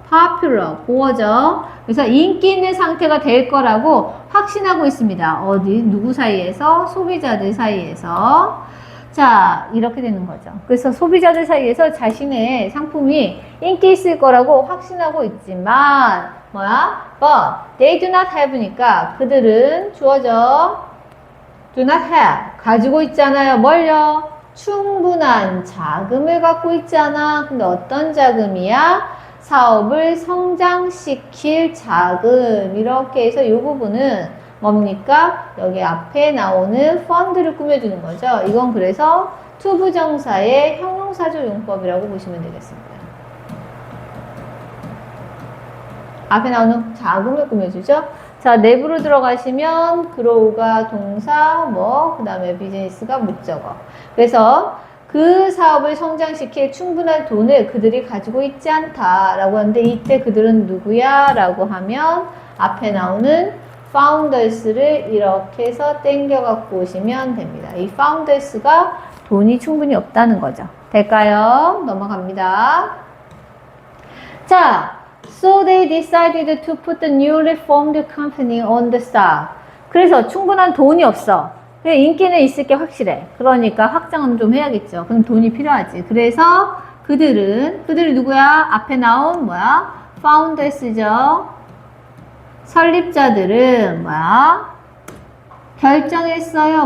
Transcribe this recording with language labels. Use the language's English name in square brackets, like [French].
[Korean] popular, 고어죠. 그래서 인기 있는 상태가 될 거라고 확신하고 있습니다. 어디? 누구 사이에서? 소비자들 사이에서. 자, 이렇게 되는 거죠. 그래서 소비자들 사이에서 자신의 상품이 인기 있을 거라고 확신하고 있지만, 뭐야? [English] But they do not have니까 [Korean] 그들은 주어져. [English] do not have. [Korean] 가지고 있잖아요. 뭘요? 충분한 자금을 갖고 있지 않아. 근데 어떤 자금이야? 사업을 성장시킬 자금. 이렇게 해서 이 부분은 뭡니까? 여기 앞에 나오는 펀드를 꾸며주는 거죠. 이건 그래서 투부정사의 형용사조 용법이라고 보시면 되겠습니다. 앞에 나오는 자금을 꾸며주죠. 자, 내부로 들어가시면 grow가 동사, 그 다음에 비즈니스가 목적어. 그래서 그 사업을 성장시킬 충분한 돈을 그들이 가지고 있지 않다라고 하는데 이때 그들은 누구야? 라고 하면 앞에 나오는 founders를 이렇게 해서 땡겨 갖고 오시면 됩니다. 이 founders가 돈이 충분히 없다는 거죠. 될까요? 넘어갑니다. [English] 자, so they decided to put the newly formed company on the stock. [Korean] 그래서 충분한 돈이 없어. 인기는 있을 게 확실해. 그러니까 확장은 좀 해야겠죠. 그럼 돈이 필요하지. 그래서 그들이 누구야? 앞에 나온 founders죠. 설립자들은 결정했어요.